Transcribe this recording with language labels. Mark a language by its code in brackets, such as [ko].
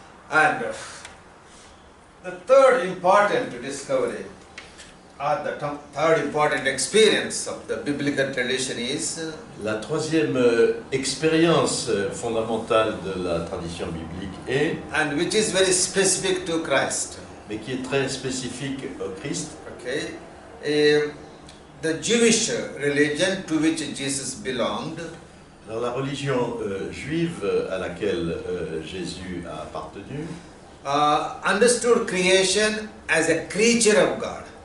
[en] And the third important discovery, or the third important experience of the biblical tradition is [fr] La troisième expérience fondamentale de la tradition biblique est, [en] and which is very specific to Christ. [fr] mais qui est très spécifique au Christ, [en] Okay, the Jewish religion to which Jesus belonged [fr] alors la religion juive à laquelle Jésus a appartenu [en] understood creation as a creature of God.